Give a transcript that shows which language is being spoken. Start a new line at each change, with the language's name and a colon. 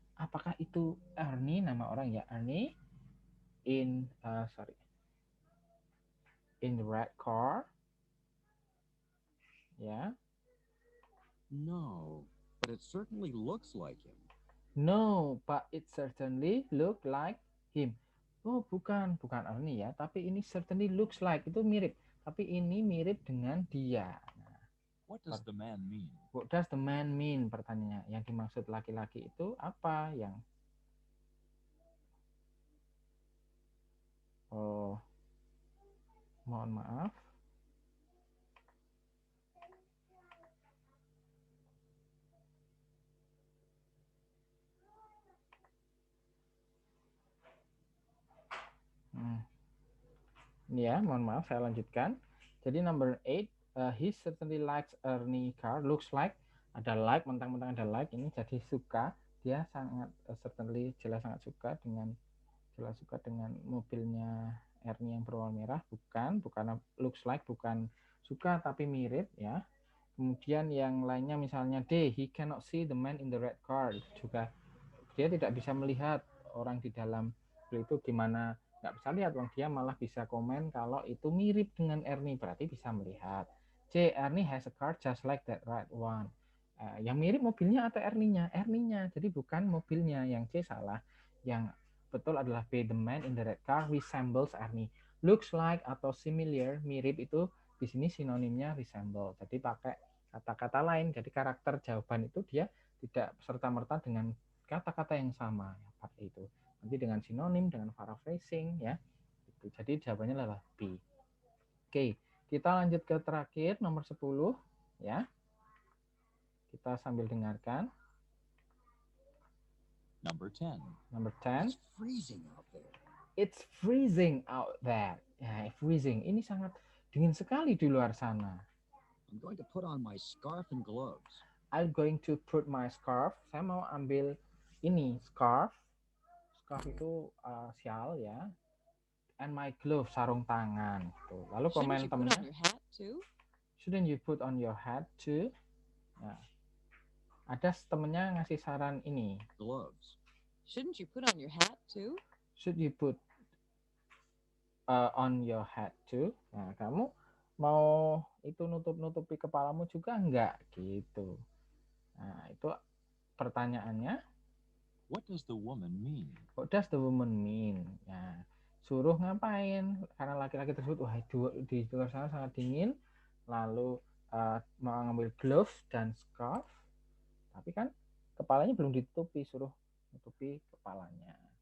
Indonesian: Apakah itu Ernie, nama orang ya,
English: Ernie in the red car?
Indonesian: Ya.
English: No, but it certainly looks like him. No, but it certainly look like him.
Indonesian: Oh, bukan Ernie ya, tapi ini
English: certainly looks like,
Indonesian: itu mirip, tapi ini mirip dengan dia.
English: What does the man mean? What does the man mean? Pertanyaannya.
Indonesian: Yang dimaksud laki-laki itu apa? Yang mohon maaf. Ini ya, mohon maaf saya lanjutkan.
English: Jadi number 8, he certainly likes Ernie car.
Indonesian: Looks like, ada like, mentang-mentang ada like, ini jadi suka. Dia sangat certainly jelas sangat suka dengan mobilnya Ernie yang berwarna merah. Bukan looks like, bukan suka tapi mirip ya. Kemudian yang lainnya misalnya
English: D, he cannot see the man in the red car.
Indonesian: Juga dia tidak bisa melihat orang di dalam mobil itu gimana. Nggak bisa lihat, dia malah bisa komen kalau itu mirip dengan Ernie, berarti bisa melihat.
English: C, Ernie has a car just like that red one.
Indonesian: Yang mirip mobilnya atau Ernie-nya? Ernie-nya, jadi bukan mobilnya. Yang C salah. Yang betul adalah
English: B, the man in the red car resembles Ernie. Looks like
Indonesian: atau similar, mirip itu di sini sinonimnya resemble. Jadi pakai kata-kata lain. Jadi karakter jawaban itu dia tidak serta-merta dengan kata-kata yang sama, pakai itu. Nanti dengan sinonim, dengan paraphrasing ya. Itu. Jadi jawabannya adalah B. Oke, kita lanjut ke terakhir nomor 10 ya. Kita sambil dengarkan.
English: Number 10. Number 10. It's freezing out there. It's freezing out there. Ya, freezing.
Indonesian: Ini sangat dingin sekali di luar sana.
English: I'm going to put on my scarf and gloves. I'm going to put my scarf.
Indonesian: Saya mau ambil ini,
English: scarf.
Indonesian: Scarf itu shawl ya.
English: And my gloves,
Indonesian: sarung tangan. Tuh. Lalu komen temennya.
English: Shouldn't you put on your hat too?
Indonesian: Nah, ada temennya ngasih saran ini.
English: Gloves. Shouldn't you put on your hat too? Should you put on your hat too?
Indonesian: Nah, kamu mau itu nutupi kepalamu juga enggak gitu. Nah, itu pertanyaannya.
English: What does the woman mean? What does the woman mean?
Indonesian: Ya, suruh ngapain? Karena laki-laki tersebut, wah di luar sana sangat dingin, lalu mengambil gloves dan scarf, tapi kan kepalanya belum ditutupi, suruh tutupi kepalanya.